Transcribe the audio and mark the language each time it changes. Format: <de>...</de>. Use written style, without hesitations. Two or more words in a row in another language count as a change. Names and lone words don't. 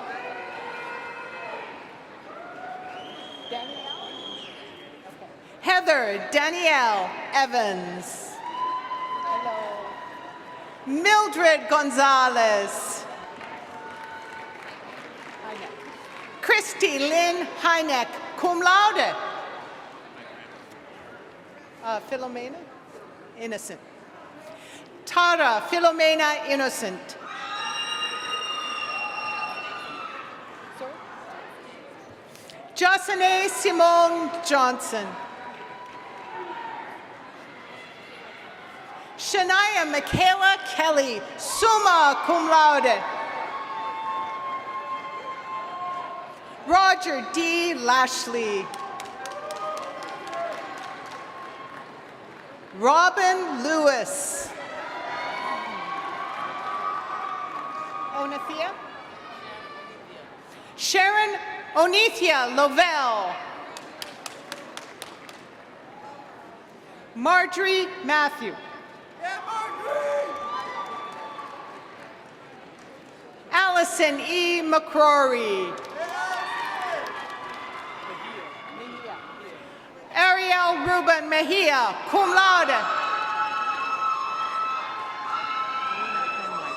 <en>Danielle? Okay. Heather Danielle Evans. Hello. Mildred Gonzalez. Heineck. Christy Lynn Heineck,</en> <la>cum laude.</la> <en>Philomena Innocent. Tara Philomena Innocent. Sorry? Josine Simone Johnson. Shania Michaela Kelly,</en> <la>summa cum laude.</la> <en>Roger D. Lashley. Robin Lewis. Onethia? Sharon Onethia Lovell. Marjorie Matthew. Yeah, Marjorie! Allison E. McCrory. Ariel Ruben Mejia,</en> <la>cum laude.</la>